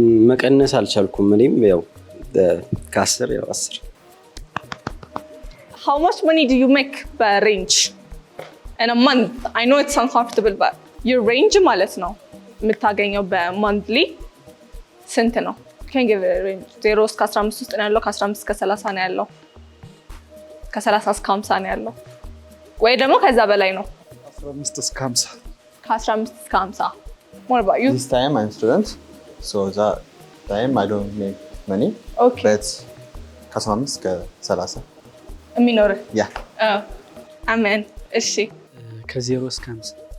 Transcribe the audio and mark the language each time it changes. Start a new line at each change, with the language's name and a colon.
Amharic: መቀነስ አልቻልኩም እኔም ያው ከ10 ያው 10
English: How much money do you make by range in a month? I know it's uncomfortable, but your range
Amharic: ማለት ነው የምታገኘው በmonthly ስንት ነው?
English: Can give a range
Amharic: 0 እስከ 15 ውስጥ ነው ያለው ከ15 እስከ 30 ነው ያለው ከ30 እስከ 50 ነው ያለው ወይ ደግሞ ከዛ በላይ ነው 15 እስከ 50 ከ15 እስከ 50
English: What about you? This time I'm student so that time I don't make money Okay.
Amharic: but ከ15 እስከ 30 የሚኖር ያ አሜን እሺ ከ0 እስከ 50